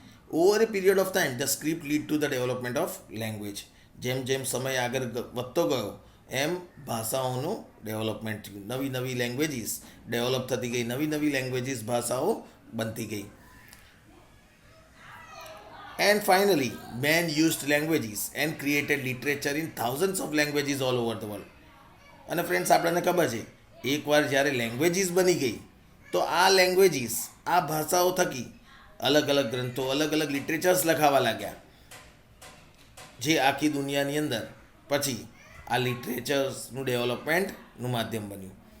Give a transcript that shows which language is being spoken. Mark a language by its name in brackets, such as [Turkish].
[English] Over a period of time the script lead to the development of language. [Gujarati] જેમ જેમ સમય આગળ વધતો ગયો એમ ભાષાઓનું ડેવલપમેન્ટ થયું, નવી નવી લેંગ્વેજીસ ડેવલપ થતી ગઈ, નવી નવી લેંગ્વેજીસ ભાષાઓ બનતી ગઈ. [English] And finally, man used languages and created literature in thousands of languages all over the world. [Gujarati] અને ફ્રેન્ડ્સ, આપણને ખબર છે એકવાર જ્યારે લેંગ્વેજીસ બની ગઈ તો આ લેંગ્વેજીસ, આ ભાષાઓ થકી અલગ અલગ ગ્રંથો, અલગ અલગ લિટરેચર્સ લખાવા લાગ્યા, જે આખી દુનિયાની અંદર પછી આ લિટરેચર્સનું ડેવલપમેન્ટનું માધ્યમ બન્યું.